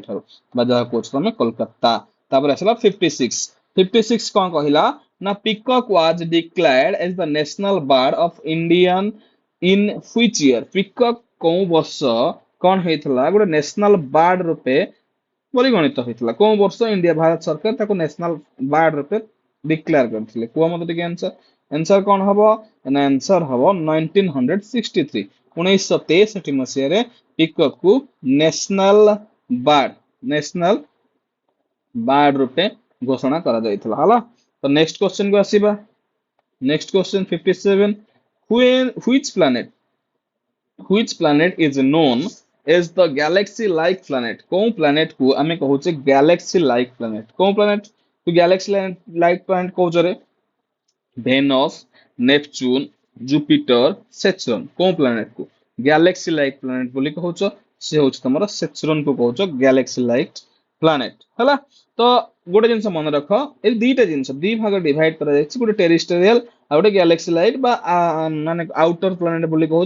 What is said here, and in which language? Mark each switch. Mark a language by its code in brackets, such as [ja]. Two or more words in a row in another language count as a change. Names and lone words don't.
[or] ଠାରୁ ବା ଯାହା କହୁଛ ତମେ କୋଲକାତା ତାପରେ ଆସିଲା 56 56 କଣ କହିଲା ନା [en] peacock was declared as the national bird of Indian in which year [or] ପିକକ୍ କୋଉ ବର୍ଷ କଣ ହେଇଥିଲା ଗୋଟେ [en] national bird [or] ରୂପେ ପରିଗଣିତ ହେଇଥିଲା କୋଉ ବର୍ଷ ଇଣ୍ଡିଆ ଭାରତ ସରକାର ତାକୁ [en] national bird [or] ରୂପେ ଡିକ୍ଲେୟାର କରିଥିଲେ କୁହ ମତେ ଟିକେ ଆନ୍ସର ଆନ୍ସର କଣ ହବ ନା ଆନ୍ସର ହବ 1963 1963 ମସିହାରେ ପିକକ୍ କୁ ନ୍ୟାସନାଲ ବାର୍ଡ ରୂପେ ଘୋଷଣା କରାଯାଇଥିଲା ହେଲା ତ [en] next question [or] କୁ ଆସିବା [en] next question [or] 57 [en] which planet is known as the galaxy like planet [or] କୋଉ planet କୁ ଆମେ କହୁଛେ [en] galaxy like planet [or] କୋଉ planet ତୁ [en] galaxy like planet [or] କହୁଛରେ [en] ଭେନସ୍ ନେପଚୁନ ଜୁପିଟର ସେଚରନ [or] କୋଉ ପ୍ଲାନେଟ କୁ [en] galaxy like planet [or] ବୋଲି କହୁଛ ସେ ହଉଛି ତମର ସେଚରନ କୁ କହୁଛ [en] galaxy like planet [or] ହେଲା ତ ଗୋଟେ ଜିନିଷ ମନେ ରଖ ଏ ଦିଟା ଜିନିଷ ଦି ଭାଗ ଡିଭାଇଡ କରାଯାଇଛି ଗୋଟେ ଟେରିଷ୍ଟୋରିଆଲ ଆଉ ଗୋଟେ [en] galaxy light [or] ବା ମାନେ [en] outer planet [or] ବୋଲି କହୁଛ